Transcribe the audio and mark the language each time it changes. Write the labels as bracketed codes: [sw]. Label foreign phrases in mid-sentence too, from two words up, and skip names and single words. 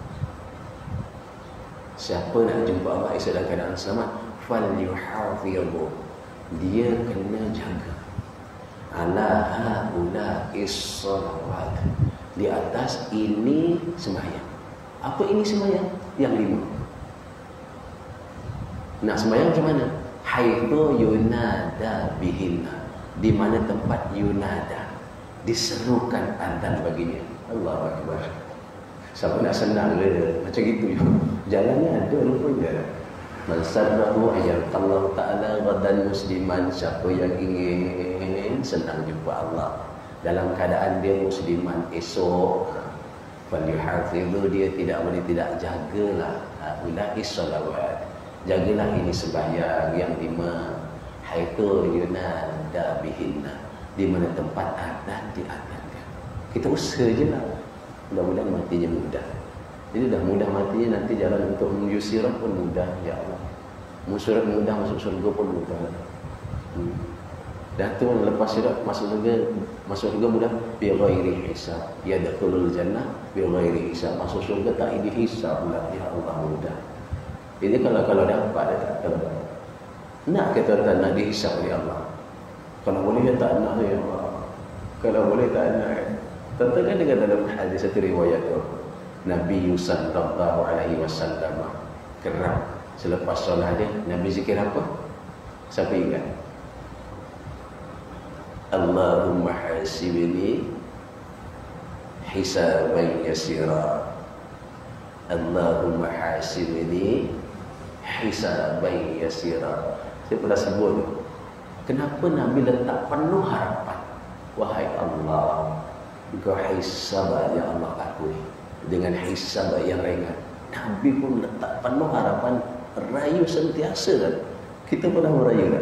[ms] Siapa nak jumpa Allah esok dalam keadaan selamat, falyuhafidhu, dia kena jaga [ar] على هؤلاء الصلوات, [ms] Di atas ini sembahyang. Apa ini sembahyang? Yang 5. Nak sembahyang macam mana? [ar] حيث ينادى بهن, [ms] di mana tempat yunada, diserukan adzan baginya. [ar] الله أكبر. [ms] Siapa nak senang ke macam gitu je. Jalannya ada rupanya. [ar] من سره الله تعالى غدا مسلما, [ms] siapa yang ingin senang jumpa Allah dalam keadaan dia musliman esok, falyuhafidhu, dia tidak boleh tidak jagalah [ar] على الصلوات, [ms] jagalah ini sembahyang yang 5. [ar] حيث ينادى بهن, [ms] di mana tempat adzan diadzankan. Kita usaha je lah, mudah-mudahan matinya mudah. Jadi dah mudah matinya, nanti jalan untuk menuju sirat pun mudah, [ar] يا الله. [ms] Musurat mudah, masuk surga pun mudah. Dah tu lepas sirat masuk surga mudah, [ar] بغير حساب. يا دخول الجنة بغير حساب. [ms] Masuk surga tak dihisab pula, [ar] يا الله, [ms] mudah. Jadi kalau dapat dah, kalau nak kita tak nak dihisab oleh Allah. Kalau boleh ya tak nak, [ar] يا الله. [ms] Kalau boleh tak nak. Tentukan dengan dalam hadis satu riwayat tu, Nabi [ar] صلى الله عليه وسلم [ms] kerap selepas solat dia, Nabi zikir apa? Siapa ingat? [ar] اللهم حاسبني حسابا يسيرا. اللهم حاسبني حسابا يسيرا. [ms] Saya pernah sebut, kenapa Nabi letak penuh harapan? Wahai Allah, Engkau hisab [ar] يا الله [ms] aku dengan hisab yang ringan. Nabi pun letak penuh harapan, rayu sentiasa kan. Kita pernah merayu kan?